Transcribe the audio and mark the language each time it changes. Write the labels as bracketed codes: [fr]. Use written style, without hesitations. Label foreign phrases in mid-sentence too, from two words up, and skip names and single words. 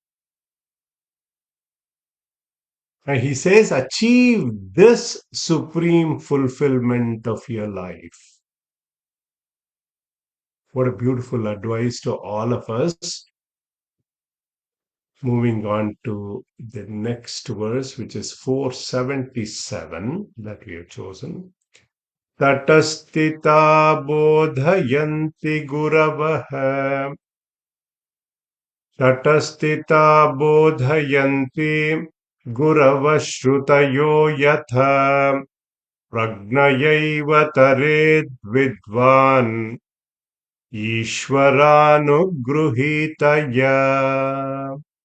[en] And he says, achieve this supreme fulfillment of your life. What a beautiful advice to all of us. Moving on to the next verse, which is 477 that we have chosen. [sa] Tatastita bodhayanti guravaha. Tatastita bodhayanti guravashrutayo yatha pragnayaiva tared vidvan ishvaranuggruhitaya.